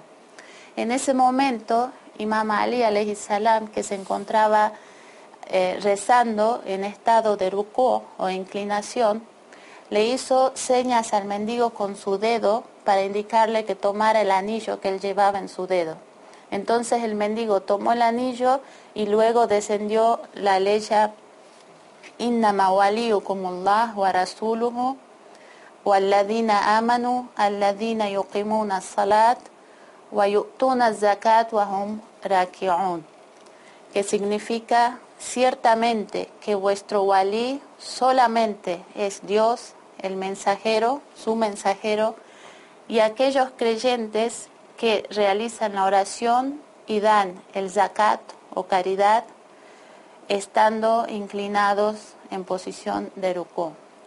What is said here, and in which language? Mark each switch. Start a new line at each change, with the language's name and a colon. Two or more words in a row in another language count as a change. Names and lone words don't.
Spanish: En ese momento, Imam Ali
Arabic: عليه السلام,
Spanish: que se encontraba rezando en estado de rukú o inclinación, le hizo señas al mendigo con su dedo para indicarle que tomara el anillo que él llevaba en su dedo. Entonces el mendigo tomó el anillo y luego descendió la ley:
Arabic: إنما وليكم الله و رسوله والذين آمنوا الذين يقيمون الصلاة ويؤتون الزكاة وهم راكعون,
Spanish: que significa: ciertamente que vuestro walí solamente es Dios, el mensajero, su mensajero, y aquellos creyentes que realizan la oración y dan el zakat o caridad estando inclinados en posición de rukú.